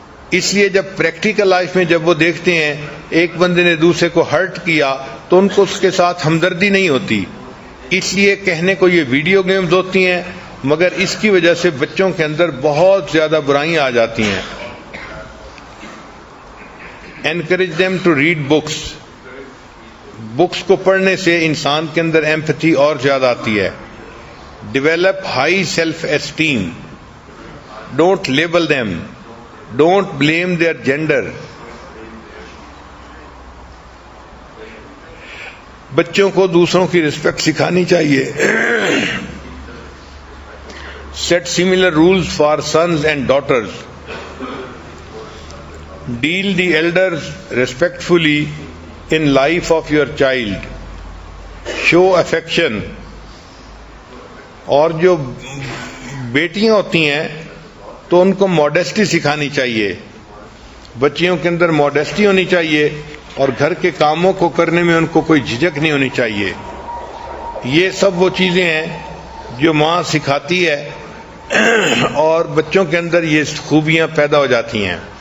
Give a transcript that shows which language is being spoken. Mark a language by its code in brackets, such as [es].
[ur] اس لیے جب practical life میں جب وہ دیکھتے ہیں ایک بندے نے دوسرے کو ہرٹ کیا تو ان کو اس کے ساتھ ہمدردی نہیں ہوتی، اس لیے کہنے کو یہ ویڈیو گیمز ہوتی ہیں، مگر اس کی وجہ سے بچوں کے اندر بہت زیادہ برائیاں آ جاتی ہیں۔ [en] Encourage them to read books. [ur] Books کو پڑھنے سے انسان کے اندر ایمپتھی اور زیادہ آتی ہے۔ [en] Develop high self-esteem. Don't label them. Don't blame their gender. [ur] بچوں کو دوسروں کی رسپیکٹ سکھانی چاہیے۔ [en] Set similar rules for sons and daughters. Deal the elders respectfully in life of your child. Show affection. [ur] اور جو بیٹیاں ہوتی ہیں تو ان کو ماڈیسٹی سکھانی چاہیے، بچیوں کے اندر ماڈیسٹی ہونی چاہیے اور گھر کے کاموں کو کرنے میں ان کو کوئی جھجک نہیں ہونی چاہیے۔ یہ سب وہ چیزیں ہیں جو ماں سکھاتی ہے اور بچوں کے اندر یہ خوبیاں پیدا ہو جاتی ہیں۔